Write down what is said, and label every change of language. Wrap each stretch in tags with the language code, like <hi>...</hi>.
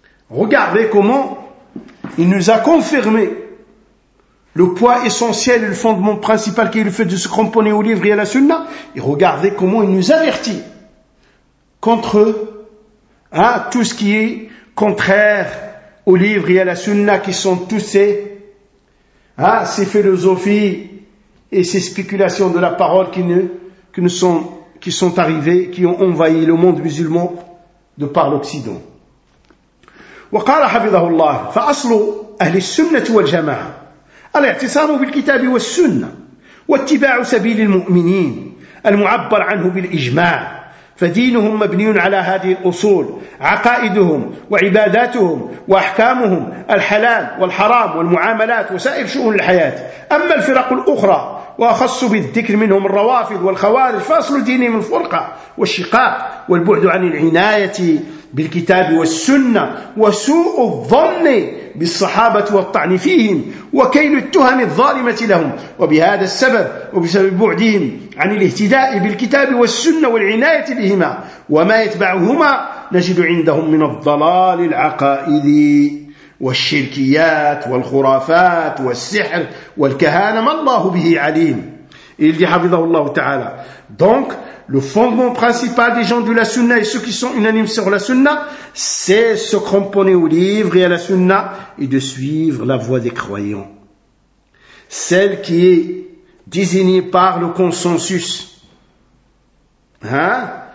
<fr>Regardez comment il nous a confirmé le point essentiel et le fondement principal qui est le fait de se cramponner au livre et à la sunna, et regardez comment il nous avertit contre hein, tout ce qui est contraire au livre et à la sunna, qui sont tous ces, hein, ces philosophies et ces spéculations de la parole qui sont arrivées, qui ont envahi le monde musulman de par l'Occident.</fr> <ar>وقال حفظه الله: فأصل أهل السنة والجماعة الاعتصام بالكتاب والسنة واتباع سبيل المؤمنين المعبر عنه بالإجماع، فدينهم مبني على هذه الأصول، عقائدهم وعباداتهم وأحكامهم الحلال والحرام والمعاملات وسائر شؤون الحياة. أما الفرق الأخرى وأخص بالذكر منهم الروافض والخوارج، فأصل دينهم الفرقة والشقاق والبعد عن العناية بالكتاب والسنة وسوء الظن بالصحابة والطعن فيهم وكيل التهم الظالمة لهم، وبهذا السبب وبسبب بعدهم عن الاهتداء بالكتاب والسنة والعناية بهما وما يتبعهما نجد عندهم من الضلال العقائدي والشركيات والخرافات والسحر والكهانة ما الله به عليم. إلي حفظه الله تعالى.</ar> <fr>دونك le fondement principal des gens de la sunna et ceux qui sont unanimes sur la sunna, c'est se cramponner au livre et à la sunna et de suivre la voie des croyants, celle qui est désignée par le consensus. Hein?</fr>